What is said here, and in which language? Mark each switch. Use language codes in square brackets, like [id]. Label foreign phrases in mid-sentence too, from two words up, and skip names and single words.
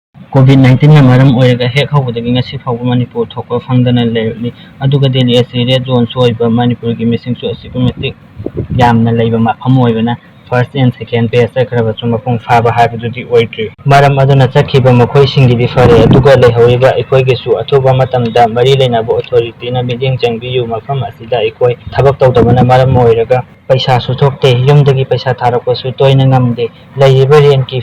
[mni] COVID-19 na maram oiraga hek hawbadagi ngasi fawba Manipur thokpa fangdana leirli aduga Delhi asi [en] red zone [mni] soiba Manipur gi missing su asikumatik yamna leiba mafam oibana [en] first and second phase [mni] sakraba chu mapung phaba habadudi oidri maram aduna chakhiba makhoi singidi fare aduga leihoriba ekoi gi su athoba matamda mari leinaba authority na meeting changbiyu mafam asida ekoi thabak tawdabana maram oiraga paisa su thokte yumdagi paisa tharakpa su toina ngamde leiba ren ki